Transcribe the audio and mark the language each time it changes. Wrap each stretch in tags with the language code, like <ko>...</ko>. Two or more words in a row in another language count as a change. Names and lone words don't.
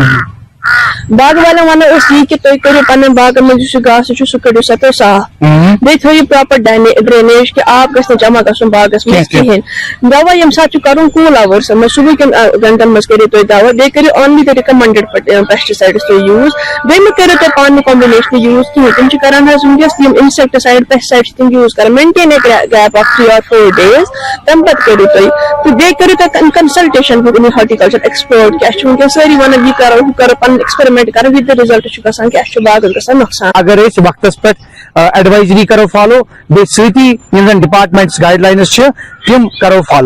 <ks>باغہٕ والٮ۪ن ونو أسۍ یی کہِ تُہۍ کٔرِو پننٮ۪ن باغن منٛز یُس یہِ گاسہٕ چھُ سُہ کٔڑِو سا تُہۍ صاف بیٚیہِ تھٲیِو</ks> <en>proper drainage</en> <ks>کہِ آب گژھِ نہٕ جمع گژھُن باغس منٛز کِہینۍ. دوا ییٚمہِ ساتہٕ چھُ کرُن کوٗل اورسن منٛز صبح کٮ۪ن گنٹن منٛز کٔرِو تُہۍ دوا بیٚیہِ کٔرِو</ks> <en>only the recommended pesticides</en> <ks>تُہۍ یوٗز. بیٚیہِ مہٕ کٔرِو تُہۍ پانہٕ</ks> <en>combination use</en> <ks>کِہینۍ. تِم چھِ کران حظ ونکیٚس یِم</ks> <en>insecticide pesticide</en> <ks>چھِ تِم یوٗز کران</ks> <en>maintain gap of 3 or 4 days</en> <ks>تمہِ پتہٕ کٔرِو تُہۍ تہٕ بیٚیہِ کٔرِو تُہۍ</ks> <en>consultation with horticulture expert</en> <ks>کہِ اَسہِ چھُ ونکیٚن سٲری ونان یہِ کرو ہُہ کرو پنُن ایکسپیرمنٹ کرو</ks> <en>with the result</en> <ks>چھُ گژھان کہِ اَسہِ چھُ باغس گژھان نۄقصان. اگر أسۍ وقتس پٮ۪ٹھ ایڈوائزری کرو فالو بیٚیہِ سۭتی یِم زن</ks> <en>departments guide lines</en> <ks>چھِ تِم کرو فالو.</ks>